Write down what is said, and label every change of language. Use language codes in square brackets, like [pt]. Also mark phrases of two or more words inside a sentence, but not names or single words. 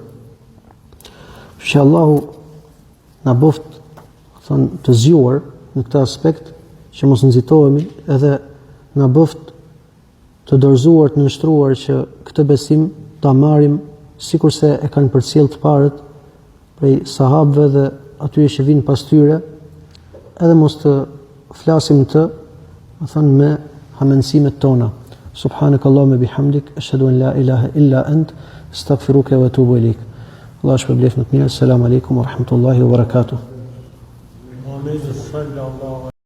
[sq] Që Allahu na boft, thon, të zgjuar në këtë aspekt, që mos nxitohemi, edhe na boft të dorëzuar, të nështruar që këtë besim ta marrim sikurse e kanë përcjell të parët prej sahabëve dhe atyre që vinë pas tyre, edhe mos të flasim të, më thënë, me hamensimet tona. [ar] سبحانك اللهم بحمدك، أشهد أن لا إله إلا أنت، أستغفرك وأتوب إليك. [sq] Allah shpërblet më të mirë. [ar] سلام عليكم ورحمة الله وبركاته.